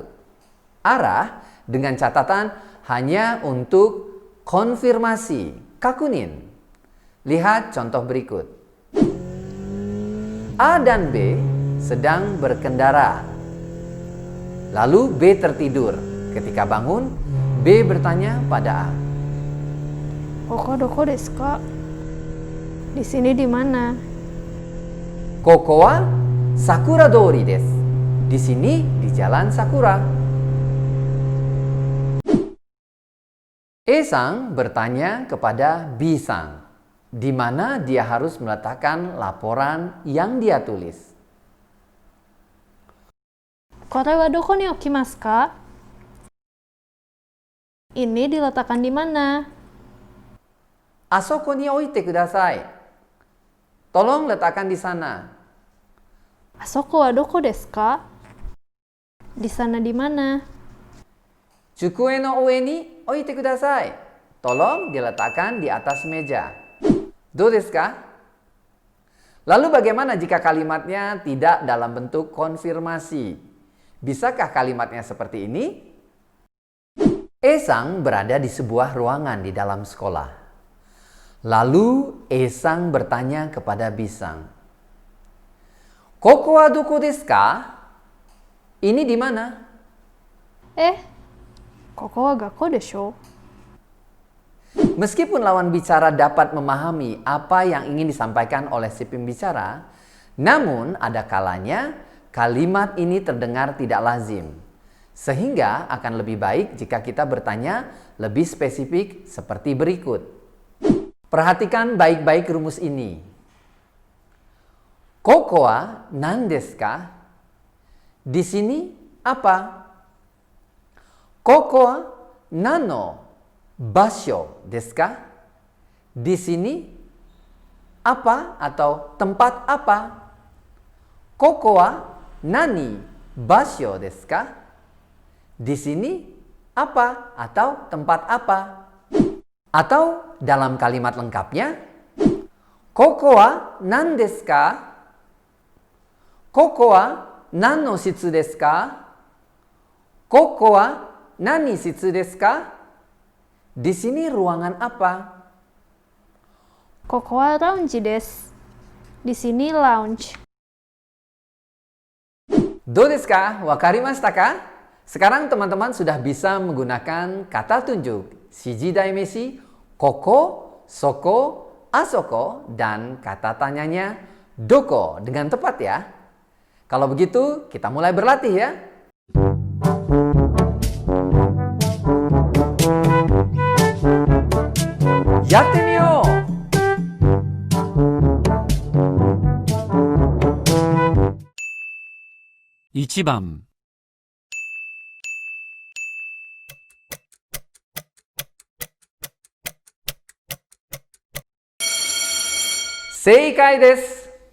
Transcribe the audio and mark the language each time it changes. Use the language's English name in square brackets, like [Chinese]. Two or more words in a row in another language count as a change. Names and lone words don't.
[Indonesian] Arah dengan catatan hanya untuk konfirmasi, kakunin. Lihat contoh berikut. A dan B sedang berkendara. Lalu B tertidur. Ketika bangun, B bertanya pada A. [Japanese] ここどこですか? [Indonesian] Di sini di mana? [Japanese] ここは桜通りです. [Indonesian] Di sini di Jalan Sakura. E-sang bertanya kepada B-sang, di mana dia harus meletakkan laporan yang dia tulis. [Japanese] これはどこに置きますか? [Indonesian] Ini diletakkan di mana? [Japanese] あそこに置いてください. [Indonesian] Tolong letakkan di sana. [Japanese] あそこはどこですか? [Indonesian] Di sana di mana? [Japanese] 机の上に置いてください. [Indonesian] Tolong diletakkan di atas meja. [Japanese] どうですか? [Indonesian] Lalu bagaimana jika kalimatnya tidak dalam bentuk konfirmasi? Bisakah kalimatnya seperti ini? E-sang berada di sebuah ruangan di dalam sekolah. Lalu E-sang bertanya kepada B-sang. [Japanese] ここはどこですか? [Indonesian] Ini di mana? [Japanese] ここは学校でしょ? [Indonesian] Meskipun lawan bicara dapat memahami apa yang ingin disampaikan oleh si pembicara, namun ada kalanya kalimat ini terdengar tidak lazim. Sehingga akan lebih baik jika kita bertanya lebih spesifik seperti berikut. Perhatikan baik-baik rumus ini. [Japanese] ここは何ですか? [Indonesian] Di sini apa? [Japanese] ここは何の場所ですか? [Indonesian] Di sini apa atau tempat apa? [Japanese] ここは何場所ですか? [Indonesian] Di sini apa atau tempat apa? Atau dalam kalimat lengkapnya, [Japanese] ここは何ですか? ここは何の室ですか? ここは何室ですか? [Indonesian] Di sini ruangan apa? [Japanese] ここはラウンジです. [Indonesian] Di sini lounge. [Japanese] どうですか?分かりましたか? [Indonesian] Sekarang teman-teman sudah bisa menggunakan kata tunjuk [Japanese] 指示代名詞、ここ、そこ、あそこ, [Indonesian] dan kata tanyanya doko dengan tepat ya. Kalau begitu, kita mulai berlatih ya. [Japanese] やってみよう! 1番正解です。